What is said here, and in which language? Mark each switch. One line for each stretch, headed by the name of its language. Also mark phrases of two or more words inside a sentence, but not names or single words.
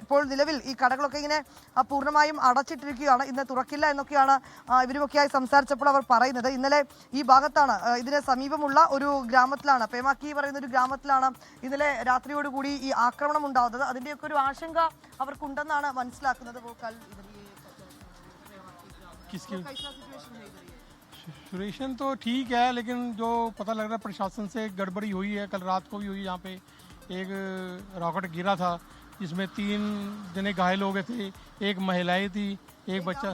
Malayalam: ഇപ്പോൾ നിലവിൽ ഈ കടകളൊക്കെ ഇങ്ങനെ പൂർണ്ണമായും അടച്ചിട്ടിരിക്കുകയാണ്. ഇന്ന് തുറക്കില്ല എന്നൊക്കെയാണ് ഇവരുമൊക്കെയായി സംസാരിച്ചപ്പോൾ അവർ പറയുന്നത്. ഇന്നലെ ഈ ഭാഗത്താണ്, ഇതിന് സമീപമുള്ള ഒരു ഗ്രാമത്തിലാണ്, പേമാക്കി പറയുന്ന ഒരു ഗ്രാമത്തിലാണ് ഇന്നലെ രാത്രിയോടുകൂടി ഈ ആക്രമണം ഉണ്ടാകുന്നത്. അതിൻ്റെയൊക്കെ ഒരു ആശങ്ക അവർക്കുണ്ടെന്നാണ് മനസ്സിലാക്കുന്നത്.
Hindi: सिचुएशन तो ठीक है, लेकिन जो पता लग रहा है प्रशासन से गड़बड़ी हुई है. कल रात को भी हुई. यहाँ पे एक रॉकेट गिरा था जिसमें 3 जने घायल हो गए थे. एक महिलाएं थी, एक बच्चा.